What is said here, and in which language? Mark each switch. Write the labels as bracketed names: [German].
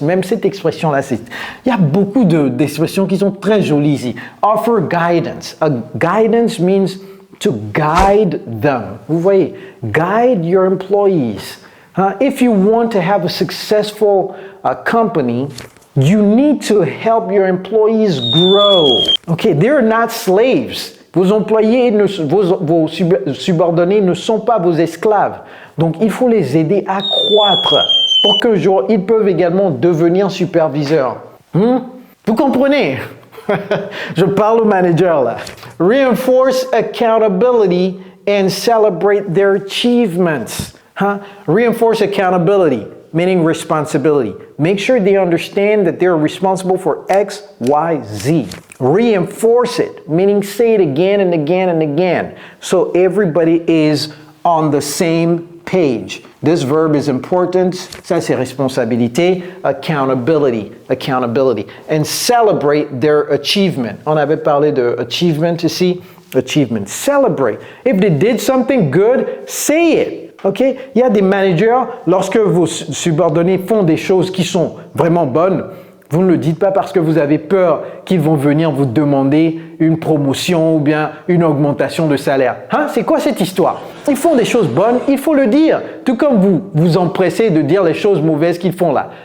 [French] Même cette expression-là, il y a beaucoup d'expressions qui sont très jolies ici. [English] Offer guidance. Guidance means to guide them. [French] Vous voyez, [English] guide your employees. If you want to have a successful company, you need to help your employees grow. Okay, they're not slaves. [French] Vos employés, vos subordonnés ne sont pas vos esclaves. Donc, il faut les aider à croître pour qu'un jour, ils peuvent également devenir superviseurs. Vous comprenez? Je parle au manager là. [English] Reinforce accountability and celebrate their achievements. Reinforce accountability, meaning responsibility. Make sure they understand that they're responsible for X, Y, Z. Reinforce it, meaning say it again and again and again. So everybody is on the same page. This verb is important. [French] Ça, c'est responsabilité. [English] Accountability. And celebrate their achievement. [French] On avait parlé de achievement ici. [English] Achievement. Celebrate. If they did something good, say it. [French] Ok, il y a des managers, lorsque vos subordonnés font des choses qui sont vraiment bonnes, vous ne le dites pas parce que vous avez peur qu'ils vont venir vous demander une promotion ou bien une augmentation de salaire. C'est quoi cette histoire? Ils font des choses bonnes, il faut le dire. Tout comme vous vous empressez de dire les choses mauvaises qu'ils font là.